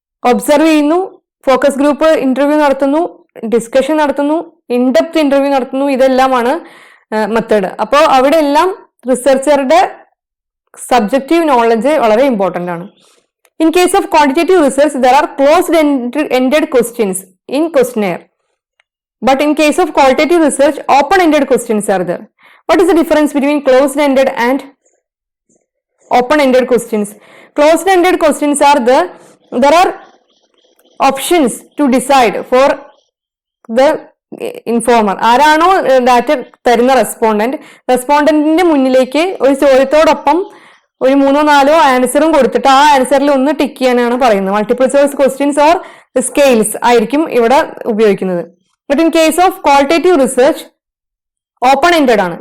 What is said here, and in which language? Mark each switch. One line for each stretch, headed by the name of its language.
Malayalam: Observe ചെയ്യുന്നു, focus group interview നടത്തുന്നു, discussion നടത്തുന്നു, ഇൻഡെപ്ത് ഇന്റർവ്യൂ നടത്തുന്നു, ഇതെല്ലാമാണ് മെത്തേഡ്. അപ്പോൾ അവിടെ എല്ലാം റിസർച്ചറുടെ സബ്ജക്റ്റീവ് നോളജ് വളരെ ഇമ്പോർട്ടന്റ് ആണ്.
English: In case of quantitative research there are closed ended questions in questionnaire. But in case of qualitative research, open-ended questions are there. What is the difference between closed-ended and open-ended questions? Closed-ended questions are there are options to decide for the informer.
Malayalam: ആരാണോ data തരുന്ന റെസ്പോണ്ടന്റിന്റെ മുന്നിലേക്ക് ഒരു ചോദ്യത്തോടൊപ്പം ഒരു 3-4 ആൻസറും കൊടുത്തിട്ട് ആ ആൻസറിൽ ഒന്ന് tick ചെയ്യാനാണ് പറയുന്നത്.
English: multiple choice questions or scales
Malayalam: ആയിരിക്കും ഇവിടെ ഉപയോഗിക്കുന്നത്.
English: But in case of qualitative research open ended ആണ്.